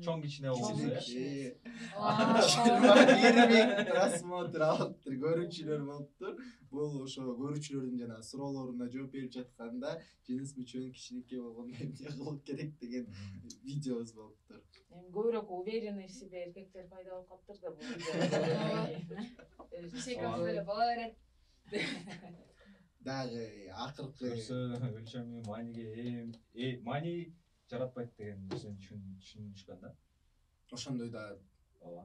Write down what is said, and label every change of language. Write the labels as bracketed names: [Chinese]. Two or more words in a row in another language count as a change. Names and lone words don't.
[Kyrgyz] чоң кичине болсо 20 миң просмотр алыптыр көрүүчүлөр болуптур бул ошо көрүүчүлөрдүн жана суроолоруна жооп берип жатканда жыныс мүчөнүн кичинекей болгондо эмне кылыш керек деген видеобуз болуптур эми көбүрөөк [Russian] уверенный в себе [Kyrgyz] эркектер пайда болуп калыптыр да бул секретли эле бола берет дагы акыркы өлчөмү мааниге маани жаратпайт деген нерсени түшүнүшкөн да ошондой да ооба